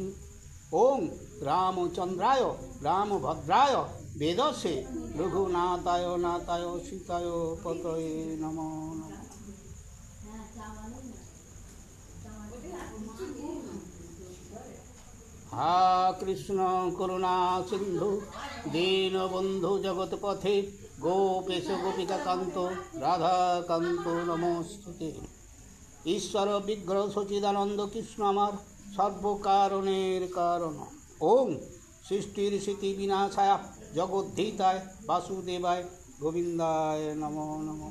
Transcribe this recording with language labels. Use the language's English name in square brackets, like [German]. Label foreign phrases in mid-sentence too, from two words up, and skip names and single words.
[Sanskrit] ওং রামচন্দ্রায় রামভদ্রায় বেদসে রঘুনাথায় নাথায় সীতায় পতয়ে নমো নমঃ। হা কৃষ্ণ করুণা সিন্ধু দীনবন্ধু জগৎপথে গোপেশ গোপিকা কান্ত রাধাকান্ত নমস্তুতে। [Bangla] ঈশ্বর বিগ্রহ সচিদানন্দ কৃষ্ণ আমার সর্বকারণের কারণ। [Sanskrit] ওং সৃষ্টির স্মৃতি বিনাশায় জগদ্ধিতায় বাসুদেবায় গোবিন্দায় নমো নমঃ।